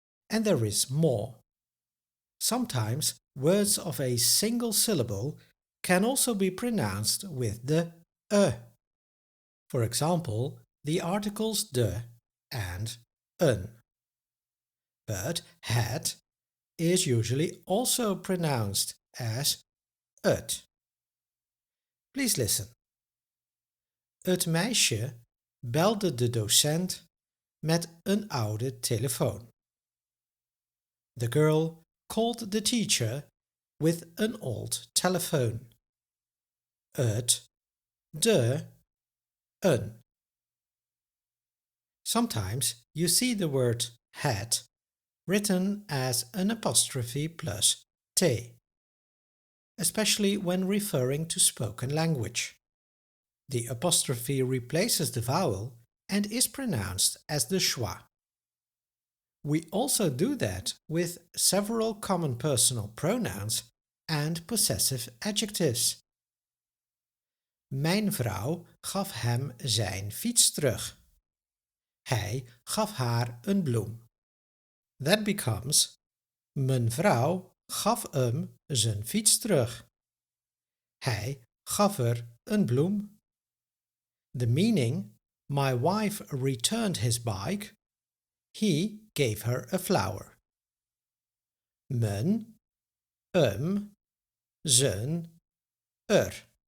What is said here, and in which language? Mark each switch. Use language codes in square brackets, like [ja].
[en] And there is more. Sometimes words of a single syllable can also be pronounced with the For example, the articles de and un. But het is usually also pronounced as ut. Please listen. [nl] Het meisje belde de docent met een oude telefoon. [en] The girl called the teacher with an old telephone. [nl] Het, de, een. [en] Sometimes you see the word het written as an apostrophe plus t, especially when referring to spoken language. The apostrophe replaces the vowel and is pronounced as the schwa. We also do that with several common personal pronouns and possessive adjectives. [nl] Mijn vrouw gaf hem zijn fiets terug. Hij gaf haar een bloem. [en] That becomes: [nl] mijn vrouw gaf hem zijn fiets terug. Hij gaf er een bloem. [en] The meaning: my wife returned his bike. He gave her a flower. [nl] Mijn, zijn, er.